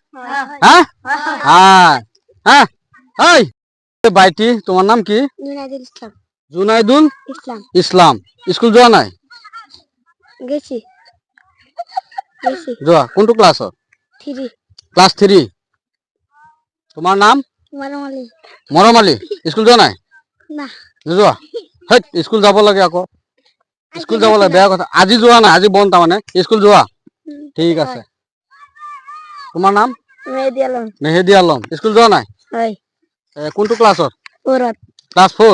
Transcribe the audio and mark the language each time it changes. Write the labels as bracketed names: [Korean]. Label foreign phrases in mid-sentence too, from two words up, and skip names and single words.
[Bangla] হ্যাঁ হ্যাঁ হ্যাঁ এই ভাইটি তোমার নাম কি? জুনাইদুল ইসলাম। স্কুল যাওয়া নাই? যাওয়া কোনটো ক্লাস? ক্লাস 3। তোমার নাম? মরম আলী। স্কুল যাওয়া নাই? [Assamese] যোৱা স্কুল যাব লাগে আকৌ, স্কুল যাব লাগে, বেয়া কথা। আজি যোৱা নাই, আজি বন্ধ তাৰমানে, স্কুল যোৱা ঠিক আছে। তোমাৰ নাম? মেহেদি আলম। স্কুল যোৱা নাই? কোনটো ক্লাছত? ক্লাছ 4।